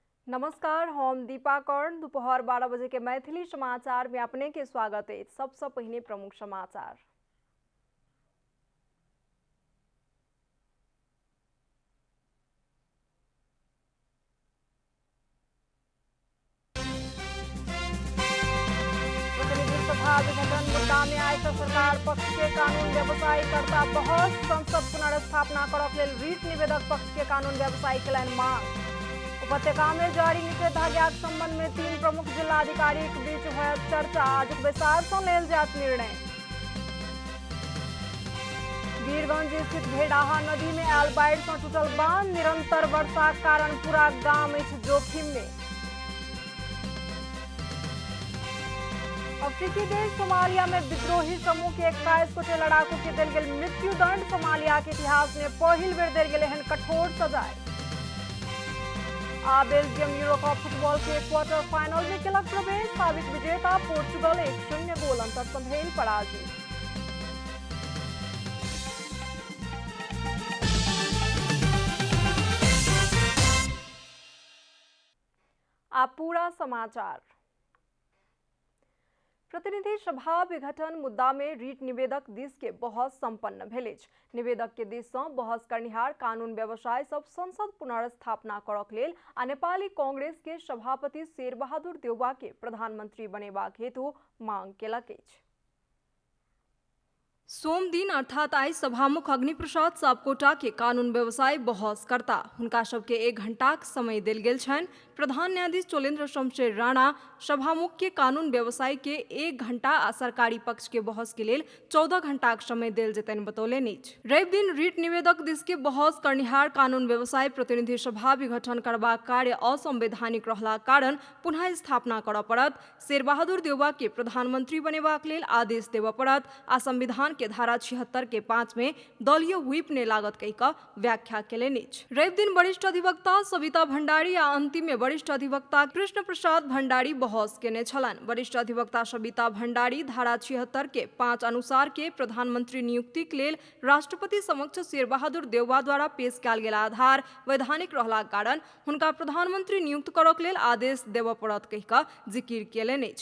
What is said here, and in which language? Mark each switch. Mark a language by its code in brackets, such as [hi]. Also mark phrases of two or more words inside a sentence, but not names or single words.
[mai] नमस्कार, हम दीपा कर्ण। दोपहर 12 बजे के मैथिली समाचार में अपने के स्वागत है। सबसे पहले प्रमुख समाचार। प्रतिनिधि सभा विघटन मुद्दा में आए सरकार पक्ष के कानून व्यवसायी करता बहस। संसद पुनर्स्थापना करक लेल रीट निवेदक पक्ष के कानून व्यवसायी कलन मांग। उपत्यका में जारी निषेधाज्ञा संबंध में 3 प्रमुख जिलाधिकारी के बीच हुआ चर्चा। आज विस्तार से लेल जात निर्णय। वीरगंज स्थित भेड़ाहा नदी में आयल बाढ़ से टूटल बांध। निरंतर वर्षा के कारण पूरा गांव जोखिम में। अफ्रीकी देश सोमालिया में विद्रोही समूह के 21 गोटे लड़ाकू के दिल गेल मृत्युदंड। सोमालिया के इतिहास में पहिल बेर देल गेल एहन कठोर सजाए। आ बेल्जियम यूरो कप फुटबॉल के [en] quarter final [mai] में केलक प्रवेश। साबिक विजेता पोर्चुगल 1-0 गोल अंतर से भेल पराजित। आप पूरा समाचार। प्रतिनिधि सभा विघटन मुद्दा में रीट निवेदक दिस के बहस संपन्न भेल। निवेदक के दिस से बहस करनिहार कानून व्यवसाय सब संसद पुनर्स्थापना करक लेल आ नेपाली कांग्रेस के सभापति शेरबहादुर देउवा के प्रधानमंत्री बनेबाक हेतु मांग केलक अछि। सोम दिन अर्थात आई सभामुख अग्निप्रसाद सापकोटा के कानून व्यवसाय बहस करता। हुनका सबके 1 घंटा समय देल गेल छनि। प्रधान न्यायाधीश चोलेन्द्र शमशेर राणा सभामुख के कानून व्यवसाय के 1 घंटा आ सरकारी पक्ष के बहस के लेल 14 घंटा समय देल जेतनि बतौलनि अछि। रवि दिन रीट निवेदक दिस के बहस करनिहार कानून व्यवसाय प्रतिनिधि सभा विघटन करबाक कार्य असंवैधानिक रहला कारण पुनः स्थापना करऽ पड़त। शेरबहादुर देउवा के प्रधानमंत्री बनेबाक लेल आदेश देबऽ पड़त आ संविधान के धारा 76 के 5 में दलीय व्हिप ने लागत कहि कऽ व्याख्या केलनि अछि। रवि दिन वरिष्ठ अधिवक्ता सविता भंडारी आ अंतिम में वरिष्ठ अधिवक्ता कृष्ण प्रसाद भंडारी बहस केने छलनि। वरिष्ठ अधिवक्ता सविता भंडारी धारा 76 के 5 अनुसार के प्रधानमंत्री नियुक्ति के लेल राष्ट्रपति समक्ष शेरबहादुर देउवा द्वारा पेश कयल गेल आधार वैधानिक रहला कारण हुनका प्रधानमंत्री नियुक्त करक लेल आदेश देबऽ पड़त कहि कऽ जिकिर केलनि अछि।